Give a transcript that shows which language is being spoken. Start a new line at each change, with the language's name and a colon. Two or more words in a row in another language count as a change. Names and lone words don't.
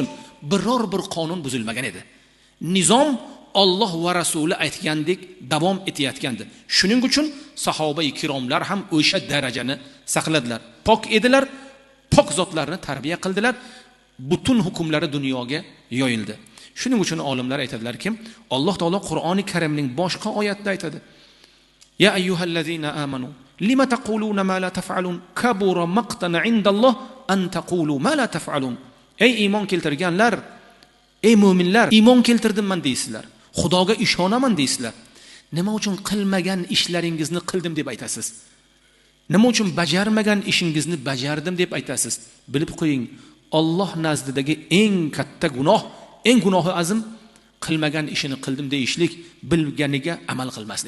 Uzbek: Biror bir qonun buzilmagan edi. Nizom Alloh va Rasuli aytgandek davom etayotgandi. Shuning uchun sahoba-i kiromlar ham o'sha darajani saqladilar. Pok edilar, pok zotlarni tarbiya qildilar. Butun hukmlari dunyoga yoyildi. Shuning uchun olimlar aytadilarki, Alloh taolo Qur'oni Karimning boshqa oyatida aytadi:
Arabic: يا أيها الذين آمنوا لم تقولون ما لا تفعلون كبر مقتا عند الله أن تقولوا ما لا تفعلون.
Uzbek: Ey iymon keltirganlar, ey mu'minlar, iymon keltirdimman deysizlar. Xudoga ishonaman deysizlar. Nima uchun qilmagan ishlaringizni qildim deb aytasiz? Nima uchun bajarmagan ishingizni bajardim deb aytasiz? Bilib qo'ying, Alloh nazdidagi eng katta gunoh, eng gunohi azim qilmagan ishini qildim deyishlik, bilganiga amal qilmaslik.